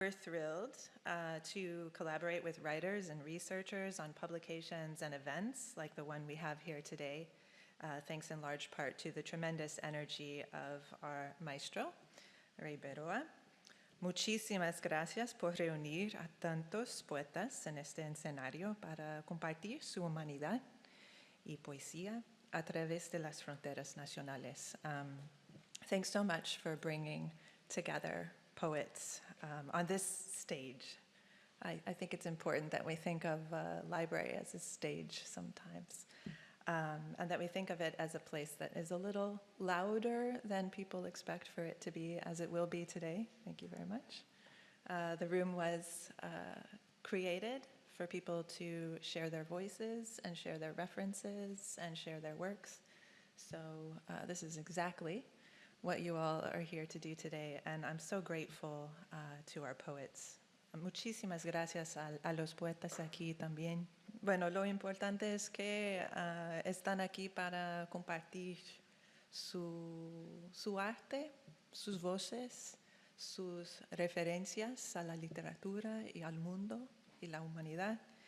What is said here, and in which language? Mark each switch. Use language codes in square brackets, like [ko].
[en] we're thrilled to collaborate with writers and researchers on publications and events like the one we have here today, thanks in large part to the tremendous energy of our maestro, Rey Berroa. [es] Muchísimas gracias por reunir a tantos poetas en este escenario para compartir su humanidad y poesía a través de las fronteras nacionales. [en] Thanks so much for bringing together poets on this stage. I think it's important that we think of a library as a stage sometimes, and that we think of it as a place that is a little louder than people expect for it to be, as it will be today. Thank you very much. The room was created for people to share their voices and share their references and share their works. So this is exactly what you all are here to do today, and I'm so grateful to our poets. [es] Muchísimas gracias a los poetas aquí también. Bueno, lo importante es que están aquí para compartir su arte, sus voces, sus referencias a la literatura y al mundo y la humanidad.